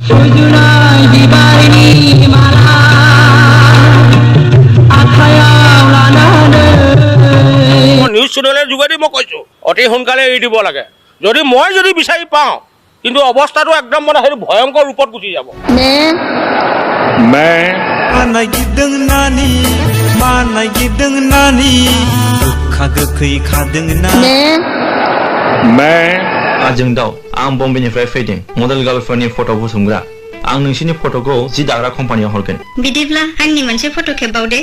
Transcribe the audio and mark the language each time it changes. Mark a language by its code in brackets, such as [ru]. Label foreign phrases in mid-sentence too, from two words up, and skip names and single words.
[as] নিউজ চেনেলৰ যোগেদি মই কৈছোঁ অতি সোনকালে এৰি দিব লাগে। যদি মই বিচাৰি পাওঁ, কিন্তু অৱস্থাটো একদম মানে সেইটো ভয়ংকৰ ৰূপত গুচি যাব। [brx] जोंदाव आं बम्बेनिफ्राय फैदों मडेल गार्लफोरनि फट' बुथुमग्रा। आं नोंसिनि फट'खौ जि दाग्रा कम्पानियाव हरगोन। बिदिब्ला आंनि मोनसे फट' खेबबावदे।